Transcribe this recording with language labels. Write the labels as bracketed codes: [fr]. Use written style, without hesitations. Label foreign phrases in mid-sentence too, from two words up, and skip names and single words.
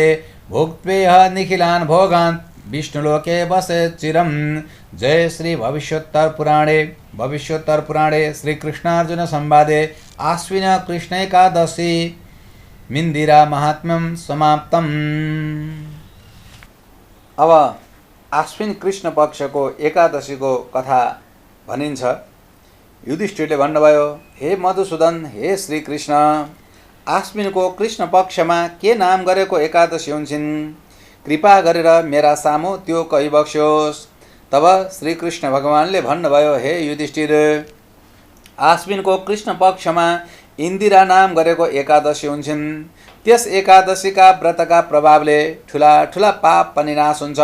[sa] भुक्त्वेह निखिलान् भोगान् विष्णुलोके वसे चिरम्। जय श्री भविष्योत्तर पुराणे श्री कृष्णार्जुन संवादे आश्विन कृष्णैकादशी मिन्दिरा महात्म्यं समाप्तम्। [ne] अब आश्विन कृष्ण पक्षको एकादशीको कथा भनिन्छ। युधिष्ठिरले भन्नुभयो, हे मधुसूदन, हे श्री कृष्ण, आश्विनको कृष्ण पक्षमा के नाम गरेको एकादशी हुन्छन्? कृपा गरेर मेरा सामु त्यो कहिबक्स्योस्। तब श्री कृष्ण भगवानले भन्नुभयो, हे युधिष्ठिर, आश्विनको कृष्ण पक्षमा इन्दिरा नाम गरेको एकादशी हुन्छन्। त्यस एकादशीका व्रतका प्रभावले ठुला ठुला पाप पनि नाश हुन्छ।